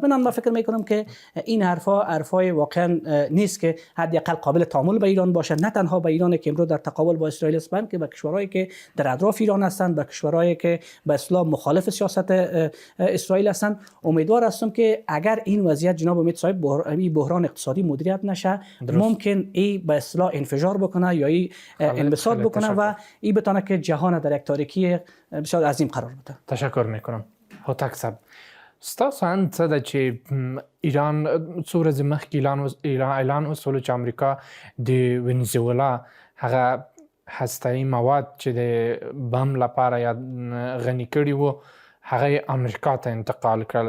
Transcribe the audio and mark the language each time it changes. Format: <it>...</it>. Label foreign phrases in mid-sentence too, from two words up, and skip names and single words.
<fa>من فکر میکنم که این حرفای واقعا نیست که حداقل قابل تعامل به ایران باشه، نه تنها به ایران که امروز در تقابل با اسرائیل است، بلکه به کشورهایی که در اطراف ایران هستند، به کشورهایی که به اصطلاح مخالف سیاست اسرائیل هستند. امیدوار هستم که اگر این وضعیت جناب امید صاحب بحران اقتصادی مدیریت نشه، ممکن این به اصطلاح انفجار بکنه یا این انبساط بکنه و این بتونه که جهان در یک تاریکی بسیار عظیم قرار بده. تشکر میکنم.</fa> <ps>هوتک صاحب، ستاسو ان څه ده چې ایران څو ورځې مخکې اعلان وسول چې امریکا د وینزویلا هغه هسته‌ایي مواد چې د بم لپاره یا غني کړي وو هغه امریکا ته انتقال کړل.</ps>